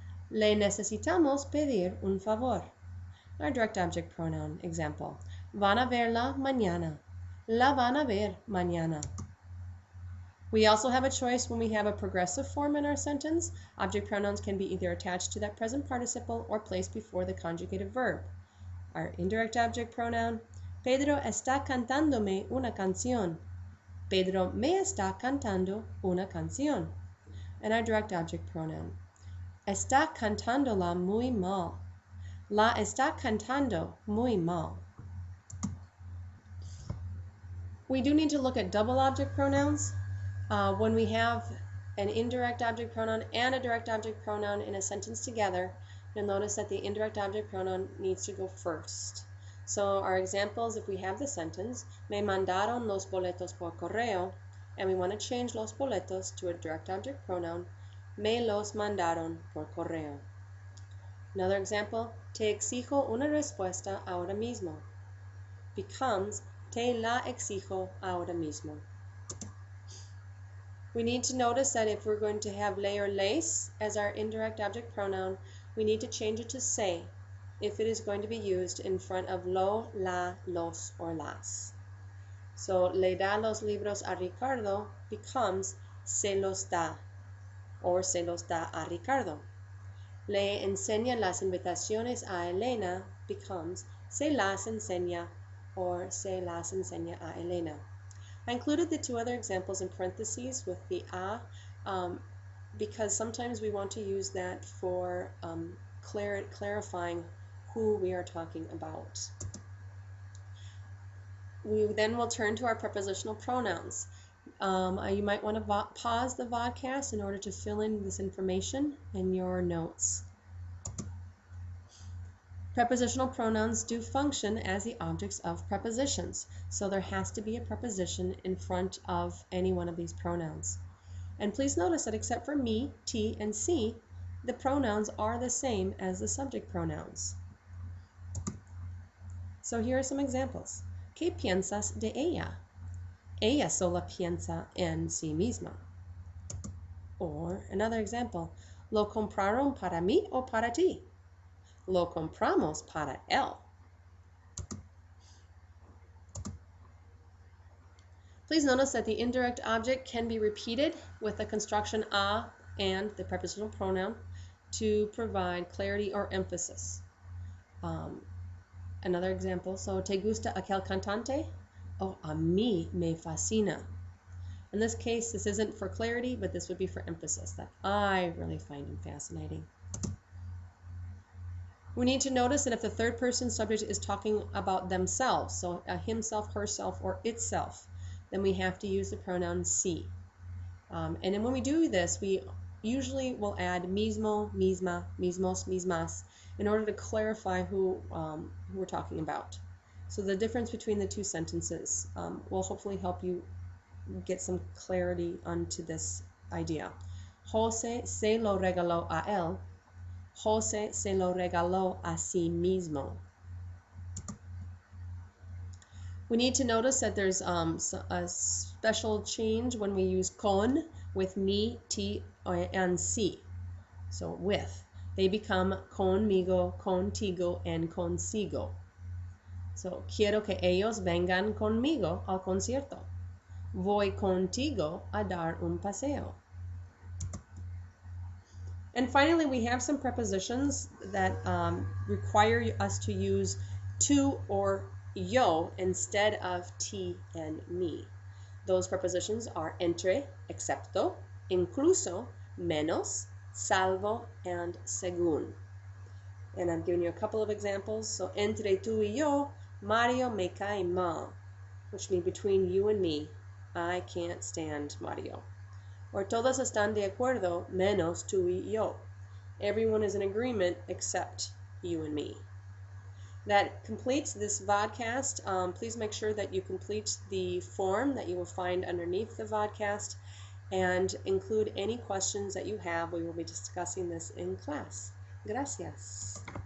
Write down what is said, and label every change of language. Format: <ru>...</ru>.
<es>Le necesitamos pedir un favor.</es> <en>Our direct object pronoun example:</en> <es>van a verla mañana. La van a ver mañana.</es> <en>We also have a choice when we have a progressive form in our sentence. Object pronouns can be either attached to that present participle or placed before the conjugated verb. Our indirect object pronoun:</en> <es>Pedro está cantándome una canción. Pedro me está cantando una canción.</es> <en>And our direct object pronoun:</en> <es>está cantándola muy mal. La está cantando muy mal.</es> <en>We do need to look at double object pronouns. When we have an indirect object pronoun and a direct object pronoun in a sentence together, you'll notice that the indirect object pronoun needs to go first. So our examples, if we have the sentence,</en> <es>me mandaron los boletos por correo,</es> <en>and we want to change los boletos to a direct object pronoun,</en> <es>me los mandaron por correo.</es> <en>Another example,</en> <es>te exijo una respuesta ahora mismo, becomes te la exijo ahora mismo.</es> <en>We need to notice that if we're going to have le or les as our indirect object pronoun, we need to change it to se if it is going to be used in front of lo, la, los, or las.</en> <es>So, le da los libros a Ricardo becomes se los da, or se los da a Ricardo. Le enseña las invitaciones a Elena becomes se las enseña, or se las enseña a Elena.</es> <en>I included the two other examples in parentheses with the a because sometimes we want to use that for clarifying who we are talking about. We then will turn to our prepositional pronouns. You might want to pause the vodcast in order to fill in this information in your notes. Prepositional pronouns do function as the objects of prepositions, so there has to be a preposition in front of any one of these pronouns. And please notice that except for me, te, and si, the pronouns are the same as the subject pronouns. So here are some examples.</en> <es>¿Qué piensas de ella? Ella sola piensa en sí misma.</es> <en>Or another example,</en> <es>¿lo compraron para mí o para ti? Lo compramos para él.</es> <en>Please notice that the indirect object can be repeated with the construction a and the prepositional pronoun to provide clarity or emphasis. Another example, so</en> <es>¿te gusta aquel cantante? Oh, a mí me fascina.</es> <en>In this case, this isn't for clarity, but this would be for emphasis, that I really find him fascinating. We need to notice that if the third person subject is talking about themselves, so himself, herself, or itself, then we have to use the pronoun si. And then when we do this, we usually will add mismo, misma, mismos, mismas, in order to clarify who we're talking about. So the difference between the two sentences will hopefully help you get some clarity onto this idea.</en> <es>José se lo regaló a él. José se lo regaló a sí mismo.</es> <en>We need to notice that there's a special change when we use con with me, ti, and si. So with. They become conmigo, contigo, and consigo.</en> <es>So quiero que ellos vengan conmigo al concierto. Voy contigo a dar un paseo.</es> <en>And finally, we have some prepositions that require us to use to or yo instead of ti and me. Those prepositions are entre, excepto, incluso, menos, salvo, and según. And I'm giving you a couple of examples. So</en> <es>entre tú y yo, Mario me cae mal,</es> <en>which means between you and me, I can't stand Mario.</en> <es>Or todos están de acuerdo menos tú y yo.</es> <en>Everyone is in agreement except you and me. That completes this vodcast. Please make sure that you complete the form that you will find underneath the vodcast and include any questions that you have. We will be discussing this in class. Gracias.</en>